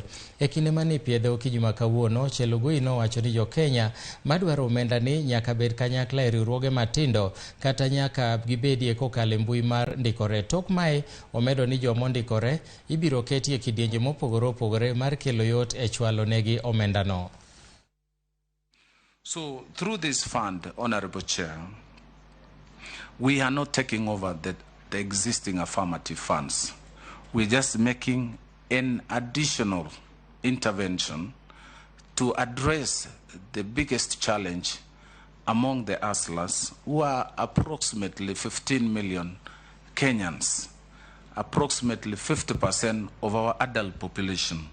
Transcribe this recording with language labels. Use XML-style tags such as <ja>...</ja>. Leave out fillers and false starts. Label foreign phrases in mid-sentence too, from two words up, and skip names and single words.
<luo>E kinde mane piedho kijuma kawuono, Chelugui nowacho ni jo Kenya madwaro omenda ni nyaka bed kanyakla e riwruoge matindo kata nyaka gibedie kokalo mbui mar ndikore. Tok mae omedo ni joma ndikore ibiro keti e kidienje mopogore opogore mar kelo yot e chwalo negi omenda no.</luo> <en>So through this fund, Honorable Chair, we are not taking over the existing affirmative funds. We're just making an additional intervention to address the biggest challenge among the hustlers, who are approximately 15 million Kenyans, approximately 50% of our adult population.</en>